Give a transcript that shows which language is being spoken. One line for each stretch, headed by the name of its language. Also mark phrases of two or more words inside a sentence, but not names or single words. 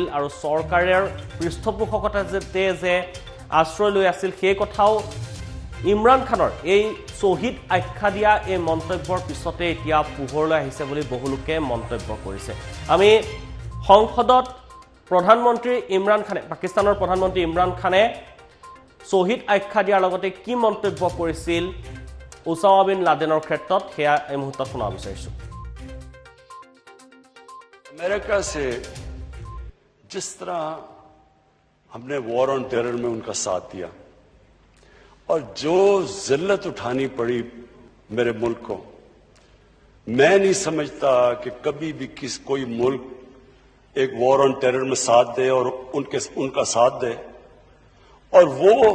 Assamese: আৰু চৰকাৰৰ পৃষ্ঠপোষকতাতে যে আশ্ৰয় লৈ আছিল সেই কথাও ইমৰান খানৰ এই শহীদ আখ্যা দিয়া এই মন্তব্যৰ পিছতে এতিয়া পোহৰলৈ আহিছে বুলি বহু লোকে মন্তব্য কৰিছে আমি সংসদত প্ৰধানমন্ত্ৰী ইমৰান খানে পাকিস্তানৰ প্ৰধানমন্ত্ৰী ইমৰান খানে শহীদ আখ্যা দিয়াৰ লগতে কি মন্তব্য কৰিছিল উছামা বিন লাদেনৰ ক্ষেত্ৰ সেয়া এই মুহূৰ্তত শুনা বিচাৰিছো
Urdu: امریکہ سے جس طرح ہم نے
English: war on terror
Urdu: میں ان کا ساتھ دیا اور جو ذلت اٹھانی پڑی میرے ملک کو میں نہیں سمجھتا کہ کبھی بھی کوئی ملک ایک
English: war on terror
Urdu: میں ساتھ دے اور ان کا ساتھ دے اور وہ